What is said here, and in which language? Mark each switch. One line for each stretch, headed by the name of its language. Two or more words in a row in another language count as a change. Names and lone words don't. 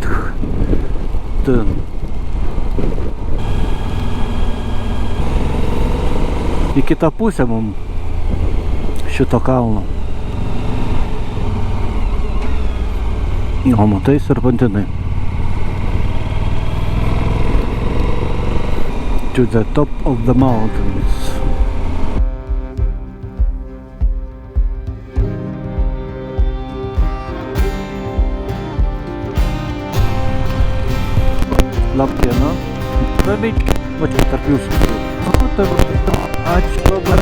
Lithuanian: Į kitą pusę mum šito kalno. O matai serpantinai.
English: To the top of the mountains.
Lithuanian: Labdiena. Va čia tarp jūsų. Ačiū labai.